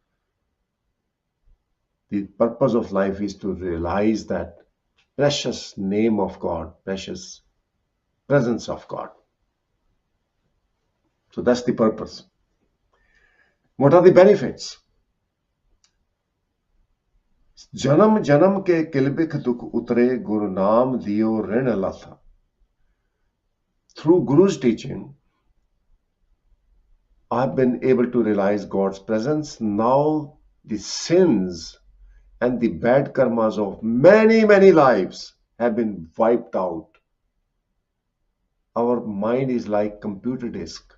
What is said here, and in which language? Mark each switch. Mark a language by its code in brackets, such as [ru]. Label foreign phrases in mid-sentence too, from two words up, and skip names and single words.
[en] The purpose of life is to realize that precious name of God, precious presence of God. So that's the purpose. What are the benefits? [pa] ਜਨਮ ਜਨਮ ਕੇ ਕਿਲਬਿਖ ਦੁਖ ਉਤਰੇ ਗੁਰ ਨਾਮ ਦੀਓ ਰਿਣ ਲਥਾ. [en] Through Guru's teaching, I've been able to realize God's presence. Now the sins and the bad karmas of many, many lives have been wiped out. Our mind is like computer disk.